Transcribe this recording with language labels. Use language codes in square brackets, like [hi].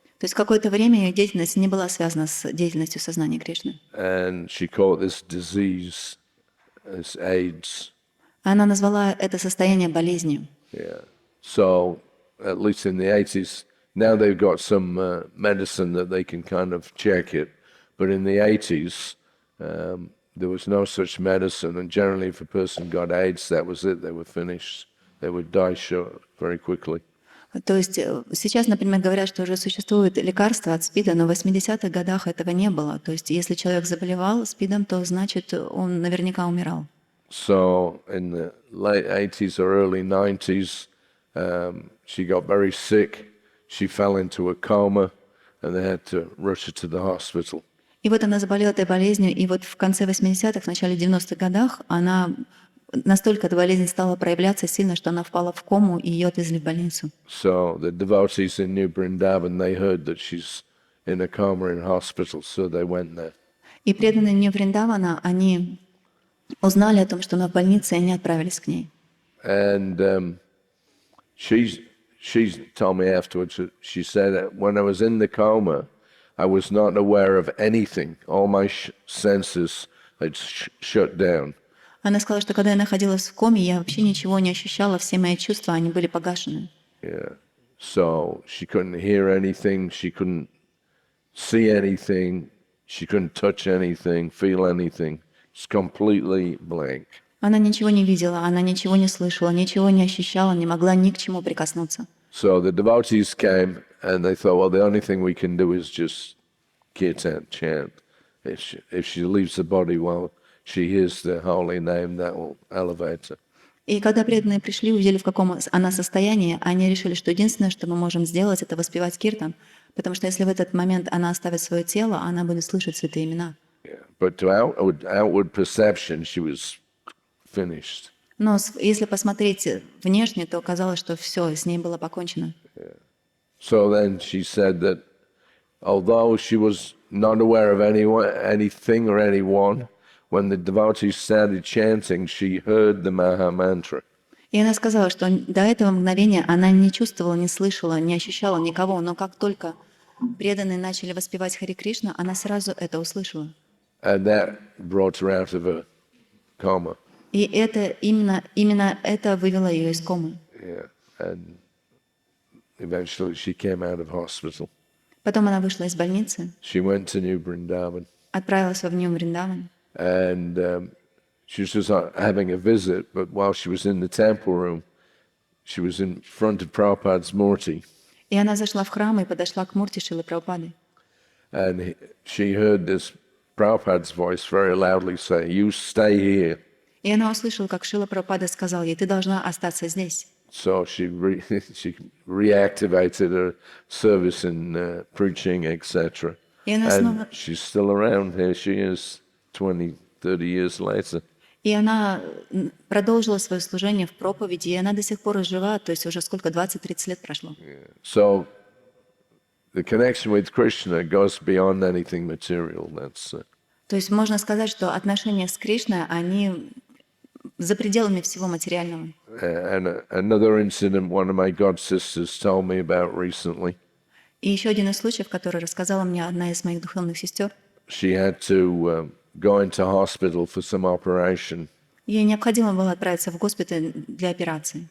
[ru] То есть какое-то время ее деятельность не была связана с деятельностью сознания Кришны. [en] And she caught this disease as AIDS. [ru] Она назвала это состояние болезнью. [en] Yeah. So, at least in the 80s, now they've got some medicine that they can kind of check it. But in the 80s, there was no such medicine. And generally, if a person got AIDS, that was it. They were finished. They would die very quickly. [ru] То есть сейчас, например, говорят, что уже существует лекарство от СПИДа, но в 80-х годах этого не было. То есть если человек заболевал СПИДом, то значит он наверняка умирал. [en] So in the late 80s or early 90s, she got very sick. She fell into a coma, and they had to rush her to the hospital. [ru] И вот она заболела этой болезнью, и вот в конце 80-х, в начале 90-х годах настолько эта болезнь стала проявляться сильно, что она впала в кому, и ее отвезли в больницу. [en] So the devotees in New Vrindavan, they heard that she's in a coma in hospital, so they went there. [ru] И преданные Нью-Вриндавана, они узнали о том, что она в больнице, и они отправились к ней. [en] And she told me afterwards, she said that when I was in the coma, I was not aware of anything. All my senses had shut down. [ru] Она сказала, что когда я находилась в коме, я вообще ничего не ощущала, все мои чувства, они были погашены. [en] Yeah. So she couldn't hear anything, she couldn't see anything, she couldn't touch anything, feel anything. It's completely blank. [ru] Она ничего не видела, она ничего не слышала, ничего не ощущала, не могла ни к чему прикоснуться. [en] So the devotees came and they thought, well, the only thing we can do is just kirtan, chant. If she leaves the body while she hears the holy name, that will elevate her. [ru] И когда преданные пришли, увидели, в каком она состоянии, они решили, что единственное, что мы можем сделать, это воспевать киртан, потому что если в этот момент она оставит свое тело, она будет слышать святые имена. [en] Yeah. But to outward perception, she was finished. [ru] Но если посмотреть внешне, то казалось, что все, с ней было покончено. [en] Yeah. So then she said that although she was not aware of anything or anyone, when the devotees started chanting, she heard the Maha Mantra. [ru] И она сказала, что до этого мгновения она не чувствовала, не слышала, не ощущала никого, но как только преданные начали воспевать Хари Кришна, она сразу это услышала. [en] And that brought her out of a coma. [ru] И это именно это вывело ее из комы. [en] Yeah. And eventually she came out of hospital. [ru] Потом она вышла из больницы, [en] She went to New Vrindavan. [ru] отправилась во Нью-Вриндаван. [en] And she was just having a visit, but while she was in the temple room, she was in front of Prabhupada's murti. [ru] И она зашла в храм и подошла к мурти Шрилы Прабхупады. [en] And she heard this Prabhupada's voice very loudly say, "You stay here." [ru] И она услышала, как Шрила Прабхупада сказал ей: «Ты должна остаться здесь». [en] So she reactivated her service in preaching, etc. [ru] И она [en] And [ru] снова... [en] she's still around. Here she is 20, 30 years later. [ru] И она продолжила свое служение в проповеди, и она до сих пор жива, то есть уже сколько, 20-30 лет прошло. [en] So the connection with Krishna goes beyond anything material. [ru] То есть можно сказать, что отношения с Кришной, они за пределами всего материального. [en] And another incident one of my god sisters told me about recently. [ru] И еще один из случаев, который рассказала мне одна из моих духовных сестер. [en] She had to go into hospital for some operation. [ru] Ей необходимо было отправиться в госпиталь для операции.